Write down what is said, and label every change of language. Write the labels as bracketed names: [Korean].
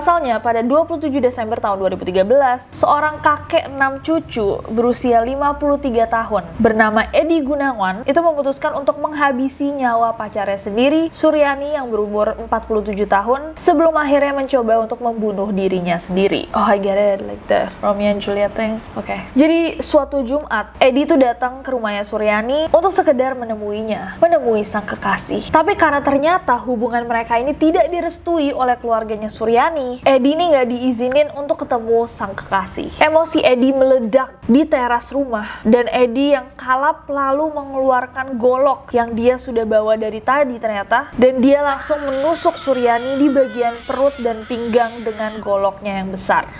[Indonesian] Pasalnya, pada 27 Desember tahun 2013, seorang kakek 6 cucu berusia 53 tahun bernama Edi Gunawan itu memutuskan untuk menghabisi nyawa pacarnya sendiri, Suryani yang berumur 47 tahun, sebelum akhirnya mencoba untuk membunuh dirinya sendiri. [English] Oh, I get it, like the Romeo and Juliet thing. [Indonesian] Oke. Jadi, suatu Jumat, Edi itu datang ke rumahnya Suryani untuk sekedar menemui sang kekasih. Tapi karena ternyata hubungan mereka ini tidak direstui oleh keluarganya Suryani, Edi ini nggak diizinin untuk ketemu sang kekasih. Emosi Edi meledak di teras rumah, dan Edi yang kalap lalu mengeluarkan golok yang dia sudah bawa dari tadi ternyata, dan dia langsung menusuk Suryani di bagian perut dan pinggang dengan goloknya yang besar.